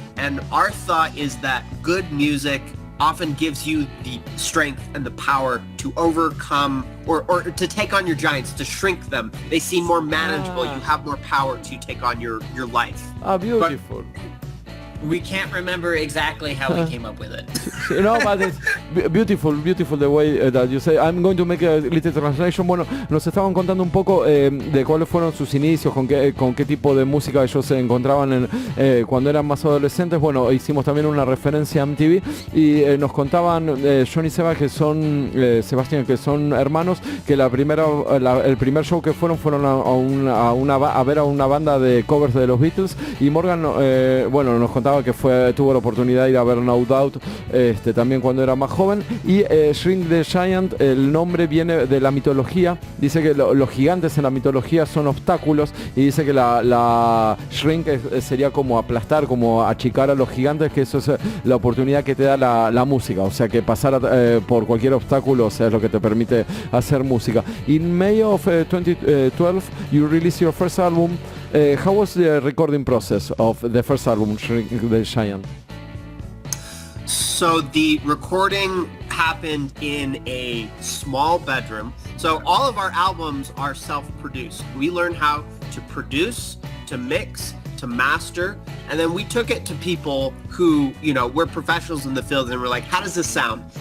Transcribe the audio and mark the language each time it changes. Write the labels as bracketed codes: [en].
[en] And our thought is that good music often gives you the strength and the power to overcome or to take on your giants, to shrink them. They seem more manageable. You have more power to take on your life. Beautiful. We can't remember exactly how we came up with it. But it's beautiful the way that you say. I'm going to make a little translation. [es] Bueno, nos estaban contando un poco de cuáles fueron sus inicios, con qué tipo de música ellos se encontraban cuando eran más adolescentes. Bueno, hicimos también una referencia a MTV y nos contaban John y Sebastián, que son hermanos, que el primer show que fueron a ver a una banda de covers de los Beatles, y Morgan, nos contaba contaba que tuvo la oportunidad de ir a ver No Doubt también cuando era más joven. Y Shrink the Giant, el nombre viene de la mitología. Dice que los gigantes en la mitología son obstáculos, y dice que la shrink sería como aplastar, como achicar a los gigantes, que eso es la oportunidad que te da la música. O sea, que pasar por cualquier obstáculo, o sea, es lo que te permite hacer música. [en] In May of 2012, you released your first album. How was the recording process of the first album, Shrink the Giant? So the recording happened in a small bedroom. So all of our albums are self-produced. We learned how to produce, to mix, to master, and then we took it to people who, we're professionals in the field, and we're like, how does this sound?